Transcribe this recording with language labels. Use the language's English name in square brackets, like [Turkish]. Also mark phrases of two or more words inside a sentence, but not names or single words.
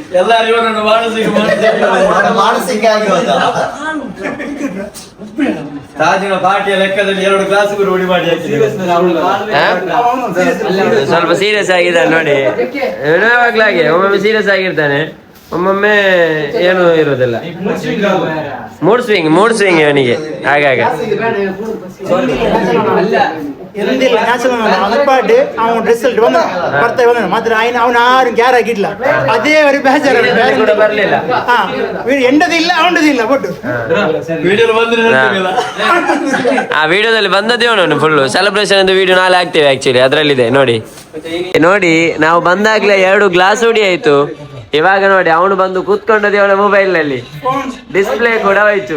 [Kannada] ತಾಜಿನ ಪಾರ್ಟಿಯ ಲೆಕ್ಕದಲ್ಲಿ 2 ಗ್ಲಾಸ್ ರೂಢಿ ಮಾಡಿ ಸ್ವಲ್ಪ ಸೀರಿಯಸ್ ಆಗಿದ್ದಾನೆ ನೋಡಿ. ಯಾವಾಗ್ಲಾಗೆ ಒಮ್ಮೊಮ್ಮೆ ಸೀರಿಯಸ್ ಆಗಿರ್ತಾನೆ, ಒಮ್ಮೊಮ್ಮೆ ಏನು ಇರೋದಿಲ್ಲ. [English] mood swing [Kannada] ಇವನಿಗೆ ಆಗಾಗ. [Malayalam] എന്തില്ല ഉറപ്പായിട്ട് അവൻ റിസൾട്ട് പുറത്തേ വന്നു മാത്രം അവൻ ആരും ക്യാർ ആക്കിയിട്ടില്ല. അതേ ഒരു ബേജാറാണ്. [Kannada] ಬರ್ಲಿಲ್ಲ. ಎಂಡದಿಲ್ಲ ಅವನದಿಲ್ಲ ಒಟ್ಟು ಆ ವಿಡಿಯೋದಲ್ಲಿ ಬಂದದ್ದೇ ಅವನು [English] full celebration [Kannada] ಅಂತ ವಿಡಿಯೋ ನಾಳೆ ಹಾಕ್ತೇವೆ. ಆಕ್ಚುಲಿ ಅದ್ರಲ್ಲಿದೆ ನೋಡಿ. ನಾವು ಬಂದಾಗ್ಲೇ 2 ಗ್ಲಾಸ್ ಹೊಡಿ ಆಯ್ತು. ಇವಾಗ ನೋಡಿ ಅವನು ಬಂದು ಕೂತ್ಕೊಂಡದ್ದು ಅವನ ಮೊಬೈಲ್ ನಲ್ಲಿ ಡಿಸ್ಪ್ಲೇ ಕೂಡ ಹೋಯ್ತು.